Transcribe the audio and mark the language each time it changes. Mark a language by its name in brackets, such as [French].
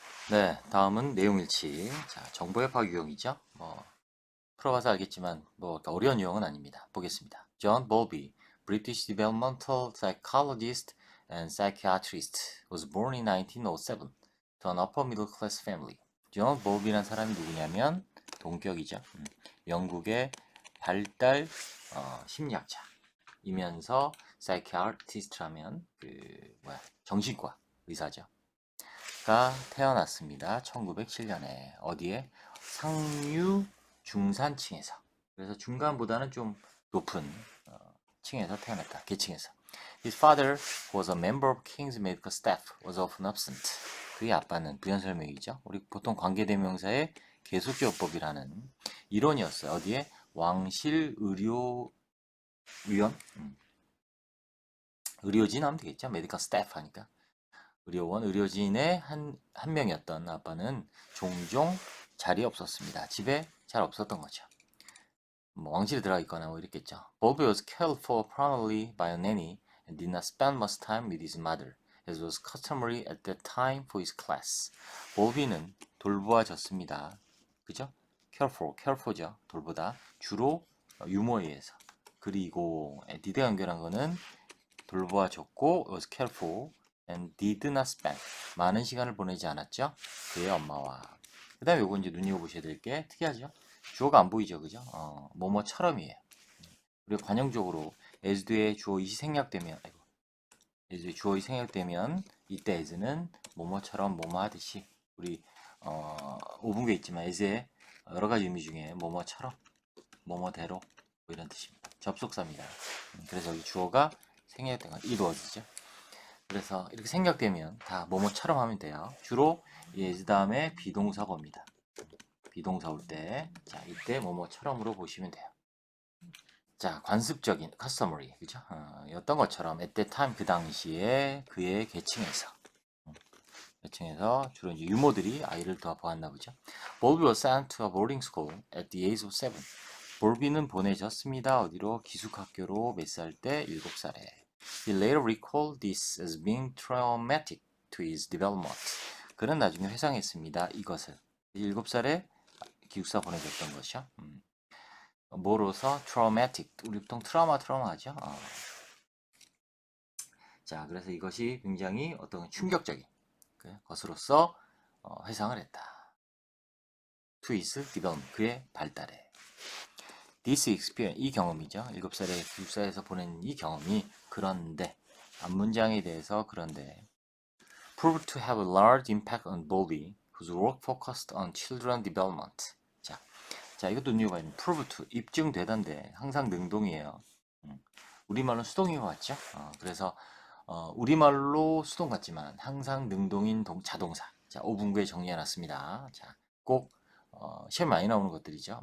[Korean] 네, 다음은 내용일치. 자, 정보협화 유형이죠. 풀어봐서 알겠지만 어려운 유형은 아닙니다. 보겠습니다. [English] John Bowlby, British developmental psychologist and psychiatrist, was born in 1907 to an upper middle class family. [Korean] 존 볼비라는 사람이 누구냐면 동격이죠. 영국의 발달 심리학자이면서 psychiatrist라면 정신과 의사죠. 가 태어났습니다. 1907년에 어디에? 상류 중산층에서. 그래서 중간보다는 좀 높은 층에서 태어났다. 계층에서. [English] His father was a member of King's medical staff, was often absent. [Korean] 그의 아빠는 부연설명이죠. 우리 보통 관계대명사의 계속적법이라는 이론이었어요. 어디에? 왕실 의료위원? 의료진 하면 되겠죠. 메디컬 스태프 하니까. 의료원, 의료진의 한 명이었던 아빠는 종종 자리에 없었습니다. 집에 잘 없었던 거죠. 왕실에 들어가 있거나 이랬겠죠. [English] Bobby was cared for primarily by a nanny and did not spend much time with his mother, as was customary at that time for his class. [Korean] 보비는 돌보아졌습니다. 그죠? carefor죠. 돌보다. 주로 유모에 의해서. 그리고 did가 연결한 거는 돌보아줬고 [English] was cared for and did not spend. [Korean] 많은 시간을 보내지 않았죠. 그의 엄마와. 그 다음에 요거 이제 눈여겨보셔야 될 게 특이하죠. 주어가 안 보이죠. 그죠? 뭐뭐처럼이에요. 그리고 관형적으로 as 뒤에 주어 이시 생략되면 as 뒤에 주어 이시 생략되면 이때 as는 뭐뭐처럼 뭐뭐 하듯이 우리 5분계 있지만 as의 여러 가지 의미 중에 뭐뭐처럼 뭐뭐대로 이런 뜻입니다. 접속사입니다. 그래서 여기 주어가 생략된 건 it was죠. 그래서 이렇게 생략되면 다 뭐뭐처럼 하면 돼요. 주로 as 다음에 비동사가 옵니다. 비동사 올 때, 자, 이때 뭐뭐처럼으로 보시면 돼요. 자, 관습적인, customary, 그죠? 였던 것처럼, at that time, 그 당시에 그의 계층에서 주로 이제 유모들이 아이를 더 보았나 보죠. [English] Bowlby was sent to a boarding school at the age of 7. [Korean] 볼비는 보내졌습니다. 어디로? 기숙학교로 몇 살 때? 7살에. [English] He later recalled this as being traumatic to his development. [Korean] 그는 나중에 회상했습니다. 이것을. 7살에 기숙사 보내줬던 것이요. 뭐로서? traumatic. 우리 보통 트라우마 하죠. 자, 그래서 이것이 굉장히 어떤 충격적인 것으로서 회상을 했다. to his development. 그의 발달에. This experience, 이 경험이죠. 7살에 기숙사에서 보낸 이 경험이 그런데 앞문장에 대해서 그런데 [English] proved to have a large impact on Bowlby, whose work focused on children development. [Korean] 자, 이것도 눈여봐야 됩니다. prove to, 입증되던데 항상 능동이에요. 우리말로 수동인 것 같죠? 그래서 우리말로 수동 같지만 항상 능동인 자동사. 자, 5분구에 정리해놨습니다. 자, 꼭 시험 많이 나오는 것들이죠.